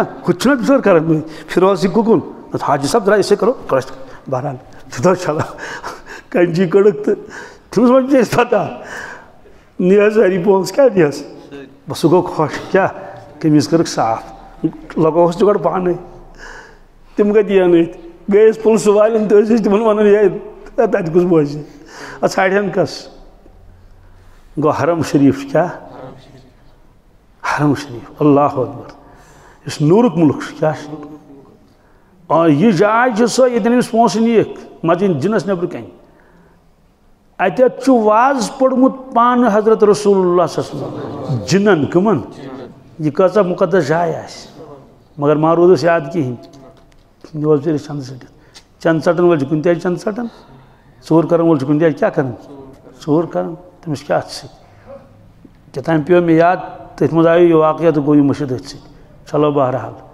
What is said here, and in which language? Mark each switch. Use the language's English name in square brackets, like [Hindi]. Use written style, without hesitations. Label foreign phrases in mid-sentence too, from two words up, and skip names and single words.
[Kashmiri] ہُہ تہِ چھُنہ بِچور کَران نٔے فِروز یہِ کُکُن حاجی صٲب درٛاے أسے کَرو بہرحال چھُ تَتھ چھَلان کَنچی کٔڑٕکھ تہٕ تٔمِس وۄنۍ چھِ اَسہِ پَتہ نی حظ سٲری پونٛسہٕ کیٛاہ نِیَس بَس سُہ گوٚو خۄش کیٛاہ قمیٖض کٔرٕکھ صاف لگووُس تہِ گۄڈٕ پانَے تِم کَتہِ یِن أتھۍ گٔے أسۍ پُلسہٕ والٮ۪ن تہٕ أسۍ ٲسۍ تِمَن وَنان ہے تَتہِ کُس بوزِ اَتھ ژھانٛڈہن کَس گوٚو حرم شریٖف چھُ کیٛاہ حرم شریٖف [Arabic] اللہ اکبر [Kashmiri] یُس نوٗرُک مُلک چھُ کیٛاہ چھُ یہِ جاے چھِ سۄ ییٚتٮ۪ن أمِس پونٛسہٕ نِیِکھ مسجد جِنَس نیٚبرٕ کَنۍ اَتٮ۪تھ چھُ واز پوٚرمُت پانہٕ حضرت رسول اللہ [Arabic] صلی اللہ علیہ وسلم [Kashmiri] جِنَن کٕمَن یہِ کۭژاہ مُقدس جاے آسہِ مگر ما روٗدُس یاد کِہیٖنۍ یہِ اوس بِچٲرِس چَندٕ ژٔٹِتھ چَندٕ ژَٹَن وٲلۍ چھِ کُنہِ تہِ آیہِ چَندٕ ژَٹان ژوٗر کَرَن وول چھُ کُنہِ تہِ آیہِ کیٛاہ کَران ژوٗر کَران تٔمِس کیٛاہ اَتھ سۭتۍ کیٛاہتام پیوٚو مےٚ یاد تٔتھۍ منٛز آیو یہِ واقعہ تہٕ گوٚو یہِ مٔشِد أتھۍ سۭتۍ چلو بہرحال